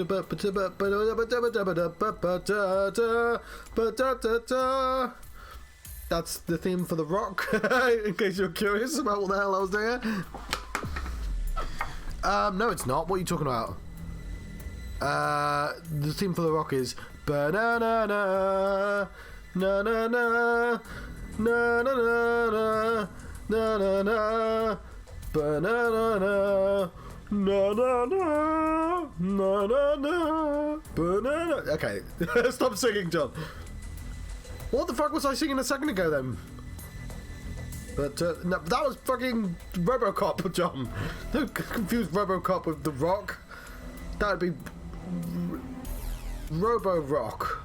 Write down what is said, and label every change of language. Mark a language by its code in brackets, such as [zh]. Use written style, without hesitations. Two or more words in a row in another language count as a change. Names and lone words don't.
[en] That's the theme for The Rock, in case you're curious about what the hell I was doing. No, it's not. What are you talking about? The theme for The Rock is ba-na-na-na, na-na-na, na-na-na-na, na-na-na, ba-na-na-na, na-na-na, na-na-na, ba-na-na. Okay, stop singing, John. What the fuck was I singing a second ago then? But no, that was fucking RoboCop, John. Don't confuse RoboCop with The Rock. That would be Robo-Rock.